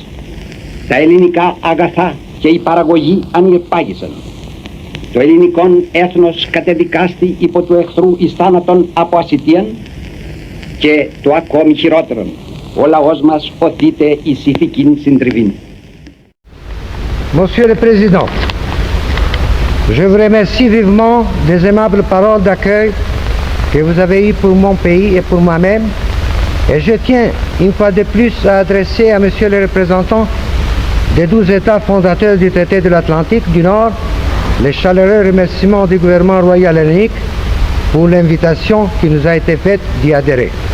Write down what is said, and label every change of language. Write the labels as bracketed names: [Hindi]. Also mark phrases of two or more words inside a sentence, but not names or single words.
[Greek] Τα ελληνικά αγαθά και η παραγωγή ανυπάγησαν. Το ελληνικό έθνος κατεδικάστη υπό του εχθρού εις θάνατον από ασιτίαν και το ακόμη χειρότερον, ο λαός μας οθείται εις ηθικήν συντριβήν. [French] Monsieur le Président, je vous remercie vivement des aimables paroles d'accueil que vous avez eues pour mon pays et pour moi-même Et je tiens une fois de plus à adresser à Monsieur le représentant des 12 États fondateurs du traité de l'Atlantique du Nord les chaleureux remerciements du gouvernement royal hellénique pour l'invitation qui nous a été faite d'y adhérer.